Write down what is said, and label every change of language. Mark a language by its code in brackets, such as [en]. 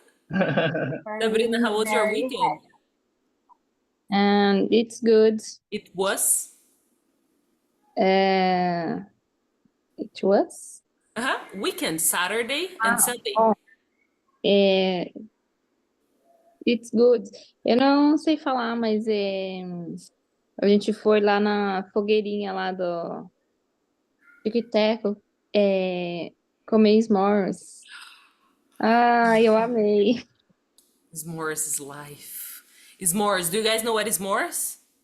[en] Sabrina, how was your weekend? And it's good. It was? It was. Weekend, Saturday and Sunday. É, it's good. [pt] Eu não sei falar, mas a gente foi lá na fogueirinha lá do Tic-Teco, comer s'mores. Eu amei. [en] S'mores is life. S'mores. Do you guys know what is s'mores?